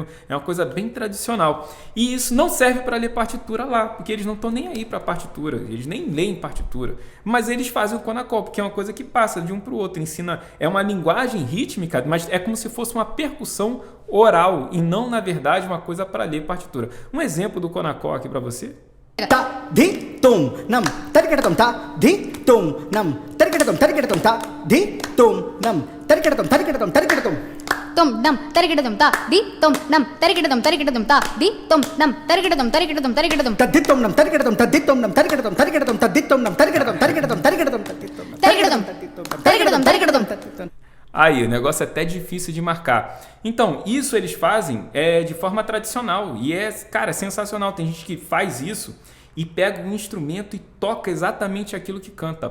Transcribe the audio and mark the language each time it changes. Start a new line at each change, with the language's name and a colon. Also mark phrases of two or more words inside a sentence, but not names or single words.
Portuguese: É uma coisa bem tradicional. E isso não serve para ler partitura lá, porque eles não estão nem aí para partitura, eles nem leem partitura. Mas eles fazem o Konakol, porque é uma coisa que passa de um para o outro, ensina, é uma linguagem rítmica, mas é como se fosse uma percussão oral e não, na verdade, uma coisa para ler partitura. Um exemplo do Konakol aqui para você. Ta di tum nam tarikadatum ta di tum nam tarikadatum ta di tum nam tarikadatum tum nam tarikadatum ta di tum nam tarikadatum ta di tum nam tarikadatum ta di tum nam tarikadatum Aí, o negócio é até difícil de marcar. Então, isso eles fazem de forma tradicional e cara, sensacional. Tem gente que faz isso e pega um instrumento e toca exatamente aquilo que canta.